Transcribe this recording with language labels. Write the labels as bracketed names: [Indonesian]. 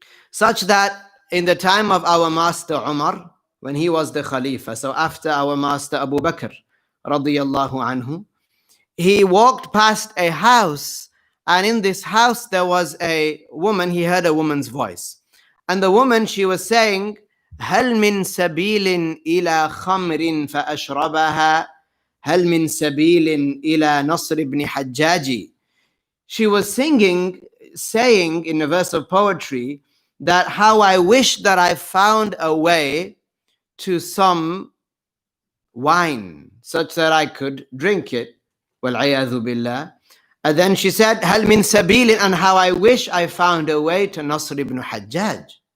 [English] Such that in the time of our master Umar, when he was the Khalifa, so after our master Abu Bakr, radiyallahu anhu, he walked past a house, and in this house there was a woman. He heard a woman's voice. And the woman, she was saying, [Arabic] هل من سبيل إلى خمر فأشربها هل من سبيل إلى نصر بن حجاج. [English] She was saying in a verse of poetry that how I wish that I found a way to some wine such that I could drink it. [Arabic] وَالْعِيَاذُ بِاللَّهِ. [English] And then she said, [Arabic] هل من سبيل, [English] and how I wish I found a way to Nasr ibn Hajjaj.